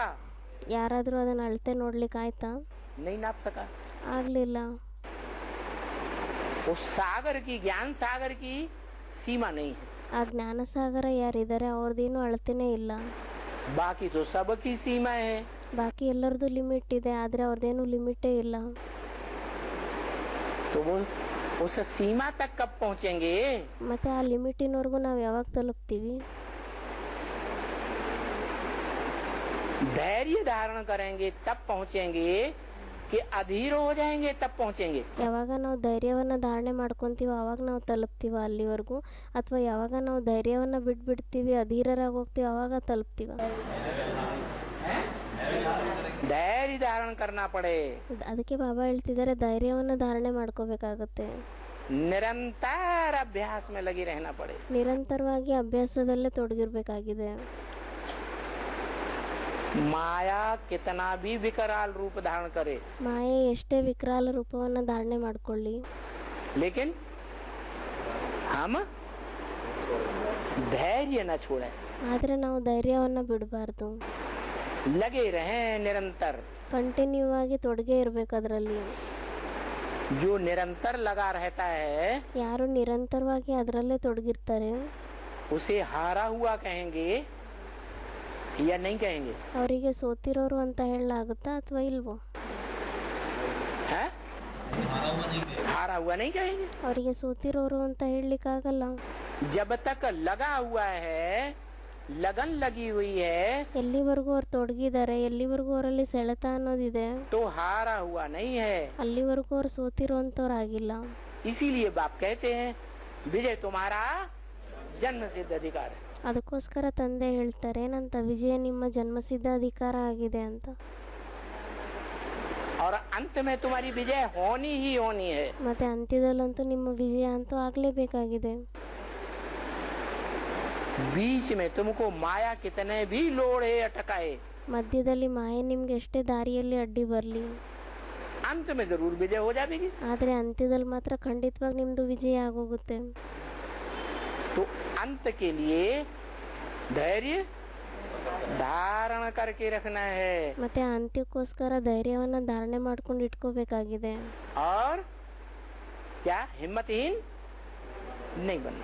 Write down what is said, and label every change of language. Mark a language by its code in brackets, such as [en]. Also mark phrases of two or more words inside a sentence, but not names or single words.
[kn] ಯಾರಾದರೂ ಅದನ್ನ ಅಳತೆ ನೋಡ್ಲಿಕ್ಕೆ ಆಯ್ತಾ? [hi] नहीं नाप सका। [kn] ಆಗ್ಲಿಲ್ಲ. [hi] उस सागर की, ज्ञान सागर की सीमा नहीं है। [kn] ಆ ಜ್ಞಾನ ಸಾಗರ ಯಾರಿದ್ದಾರೆ ಅವ್ರದ್ದೇನು ಅಳತೆನೇ ಇಲ್ಲ. [hi] बाकी तो सबकी सीमा है। [kn] ಬಾಕಿ ಎಲ್ಲರದು ಲಿಮಿಟ್ ಇದೆ, ಆದ್ರೆ ಅವ್ರದ್ದೇನು ಲಿಮಿಟೇ ಇಲ್ಲ. [hi] तो वो उस सीमा तक कब पहुंचेंगे? [kn] ಮತ್ತೆ ಆ ಲಿಮಿಟಿನವರೆಗೂ ನಾವು ಯಾವಾಗ ತಲುಪ್ತೀವಿ? [hi] धैर्य धारण करेंगे तब पहुंचेंगे कि अधीर हो जाएंगे तब पहुंचेंगे। [kn] ಯಾವಾಗ ನಾವು ಧೈರ್ಯವನ್ನು ಧಾರಣೆ ಮಾಡ್ಕೊತೀವೋ ಆವಾಗ ನಾವು ತಲುಪ್ತೀವ ಅಲ್ಲಿವರೆಗೂ, ಅಥವಾ ಯಾವಾಗ ನಾವು ಧೈರ್ಯವನ್ನು ಬಿಟ್ಬಿಡ್ತೀವಿ ಅಧೀರರಾಗಿ ಹೋಗ್ತೀವಿ ಆವಾಗ ತಲುಪ್ತೀವ? [hi] धैर्य धारण करना पड़े। [kn] ಅದಕ್ಕೆ ಬಾಬಾ ಹೇಳ್ತಿದ್ದಾರೆ ಧೈರ್ಯವನ್ನು ಧಾರಣೆ ಮಾಡ್ಕೋಬೇಕಾಗತ್ತೆ, [hi] निरंतर अभ्यास में लगी रहना पड़े। [kn] ನಿರಂತರವಾಗಿ ಅಭ್ಯಾಸದಲ್ಲೇ ತೊಡಗಿರ್ಬೇಕಾಗಿದೆ। [hi] माया कितना भी विकराल रूप धारण करे, [kn] ಮಾಯೆ ಎಷ್ಟೇ ವಿಕರಾಲ ರೂಪವನ್ನು ಧಾರಣೆ ಮಾಡ್ಕೊಳ್ಳಿ, [hi] लेकिन हम धैर्य न छोड़े, [kn] ಆದರೆ ನಾವು ಧೈರ್ಯವನ್ನು ಬಿಡಬಾರ್ದು, [hi] लगे रहे निरंतर। [kn] ಕಂಟಿನ್ಯೂ ಆಗಿ ತೊಡಗೇ ಇರಬೇಕು ಅದರಲ್ಲಿ। [hi] जो निरंतर लगा रहता है [kn] ಯಾರು ನಿರಂತರವಾಗಿ ಅದರಲ್ಲೇ ತೊಡಗಿರ್ತಾರೆ [hi] उसे हारा हुआ कहेंगे या नहीं कहेंगे? [kn] ಅವರಿಗೆ ಸೋತಿರೋರು ಅಂತ ಹೇಳಲಾಗುತ್ತಾ ಅಥವಾ ಇಲ್ವೋ? [hi] है हारा हुआ नहीं कहेंगे। [kn] ಅವರಿಗೆ ಸೋತಿರೋರು ಅಂತ ಹೇಳಲಿಕ್ಕಾಗಲ್ಲ। [hi] जब तक लगा हुआ है, लगन लगी हुई है, [kn] ಎಲ್ಲಿವರೆಗೂ ಅವ್ರು ತೊಡಗಿದ್ದಾರೆ, ಎಲ್ಲಿವರೆಗೂ ಅವರಲ್ಲಿ ಸೆಳೆತ ಅನ್ನೋದಿದೆ, [hi] तो हारा हुआ नहीं है। [kn] ಅಲ್ಲಿವರೆಗೂ ಅವ್ರು ಸೋತಿರೋಂಥವ್ರಾಗಿಲ್ಲ। [hi] इसीलिए बाप कहते हैं विजय तुम्हारा जन्म सिद्ध अधिकार है। [kn] ಅದಕ್ಕೋಸ್ಕರ ತಂದೆ ಹೇಳ್ತಾರೆ ಏನಂತ, ವಿಜಯ ನಿಮ್ಮ ಜನ್ಮಸಿದ್ಧ ಅಧಿಕಾರ ಆಗಿದೆ ಅಂತ। [hi] और अंत में तुम्हारी विजय होनी ही होनी है। [kn] ಮತ್ತೆ ಅಂತ್ಯದಲ್ಲಂತೂ ನಿಮ್ಮ ವಿಜಯ ಅಂತೂ ಆಗ್ಲೇಬೇಕಾಗಿದೆ। [hi] बीच में तुमको माया कितने भी लोढ़े अटकाए, [kn] ಮಧ್ಯದಲ್ಲಿ ಮಾಯೆ ನಿಮ್ಗೆ ಎಷ್ಟೇ ದಾರಿಯಲ್ಲಿ ಅಡ್ಡಿ ಬರಲಿ, [hi] अंत में जरूर विजय हो जाएगी। [kn] ಆದರೆ ಅಂತ್ಯದಲ್ಲಿ ಮಾತ್ರ ಖಂಡಿತವಾಗಿ ನಿಮ್ದು ವಿಜಯ ಆಗೋಗುತ್ತೆ। [hi] तो अंत के लिए धैर्य धारण करके रखना है, [kn] ಮತ್ತೆ ಅಂತ್ಯಕ್ಕೋಸ್ಕರ ಧೈರ್ಯವನ್ನ ಧಾರಣೆ ಮಾಡ್ಕೊಂಡು ಇಟ್ಕೋಬೇಕಾಗಿದೆ। [hi] और क्या हिम्मतहीन नहीं बनना।